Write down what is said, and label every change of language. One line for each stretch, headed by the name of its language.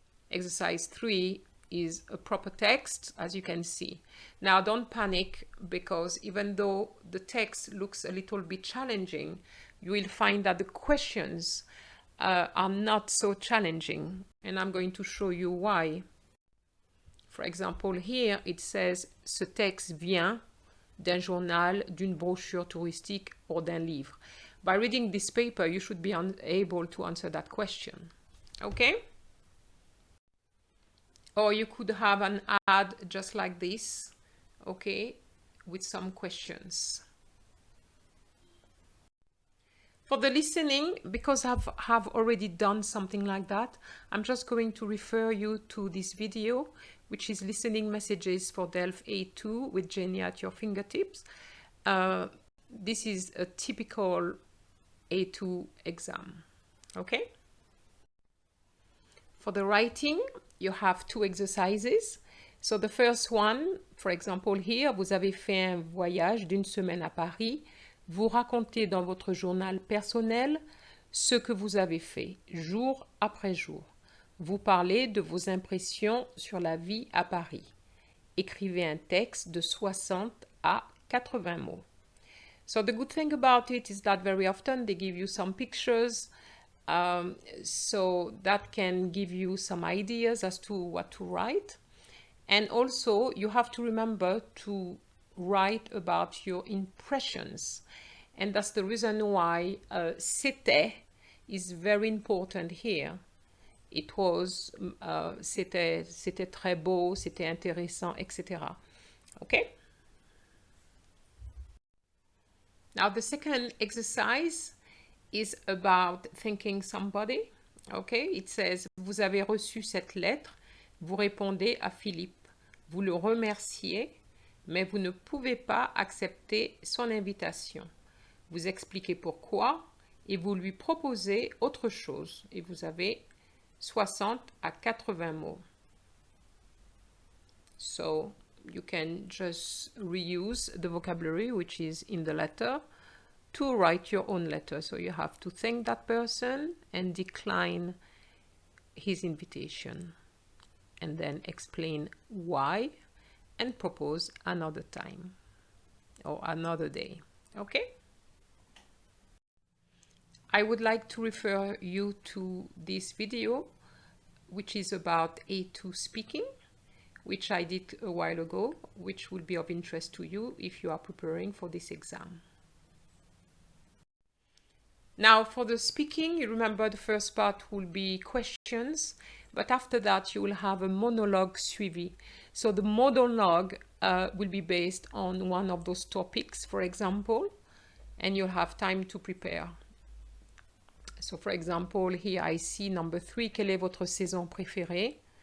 English: Exercise 3 is a proper text, as you can see. Now don't panic, because even though the text looks a little bit challenging, you will find that the questions are not so challenging, and I'm going to show you why. For example, here it says
French: ce texte vient d'un journal, d'une brochure touristique or d'un livre.
English: by reading this paper, you should be able to answer that question. Okay? Or you could have an ad just like this, okay, with some questions. For the listening, because I have already done something like that, I'm just going to refer you to this video, which is listening messages for DELF A2 with Jenny at your fingertips. This is a typical A2 exam, okay? For the writing, you have 2 exercises. So the first one, for example here,
French: vous avez fait un voyage d'1 semaine à Paris. Vous racontez dans votre journal personnel ce que vous avez fait, jour après jour. Vous parlez de vos impressions sur la vie à Paris. Écrivez un texte de 60 à 80 mots.
English: So the good thing about it is that very often they give you some pictures, so that can give you some ideas as to what to write. And also you have to remember to write about your impressions. And that's the reason why c'était is very important here. It was,
French: c'était très beau, c'était intéressant, etc.
English: Okay? Now the second exercise is about thanking somebody. Okay?
French: It says, vous avez reçu cette lettre, vous répondez à Philippe. Vous le remerciez, mais vous ne pouvez pas accepter son invitation. Vous expliquez pourquoi et vous lui proposez autre chose. Et vous avez 60 à 80 mots.
English: So you can just reuse the vocabulary which is in the letter to write your own letter. So you have to thank that person and decline his invitation. And then explain why and propose another time or another day. Okay? I would like to refer you to this video, which is about A2 speaking, which I did a while ago, which will be of interest to you if you are preparing for this exam. Now for the speaking, you remember the first part will be questions, but after that you will have a monologue suivi. So the monologue will be based on one of those topics, for example, and you'll have time to prepare. So for example, here I see number 3,
French: quelle est votre saison préférée?